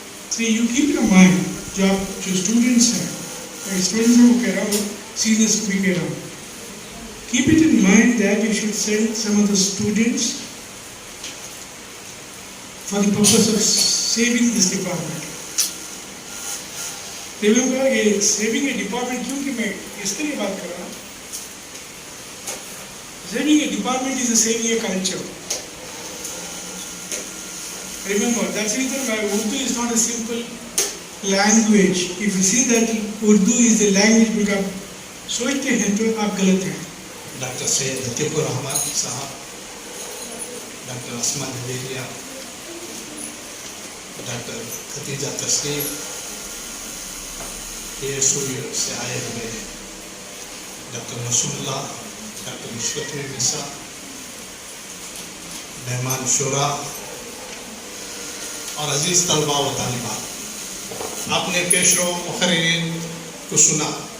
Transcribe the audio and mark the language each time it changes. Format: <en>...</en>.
<en>See, you keep in mind</en> <hi>जो आप जो students हैं, students को कह रहा हूँ, seniors को भी कह रहा हूँ.</hi> <en>Keep it in mind that you should send some of the students for the purpose of saving this department. Remember, saving a department,</en> <hi>क्योंकि मैं इसके लिए बात कर रहा हूँ.</hi> <en>Saving a department is saving a culture. Remember, that's the reason why Urdu is not a simple language. If you see that Urdu is the language because</en> <hi>सोचते हैं तो आप गलत हैं. डॉक्टर सैयद लतीफ़ुर रहमान साहब, डॉक्टर असमा नवेलिया, डॉक्टर खतीजा तस्लीम, ASU से आए हुए डॉक्टर मसूल्ला, डॉक्टर इशरत निसा, मेहमान शुरा और अजीज़ तलबा व तालिबात, आपने पेशरो मुखर्रिरीन को सुना.</hi>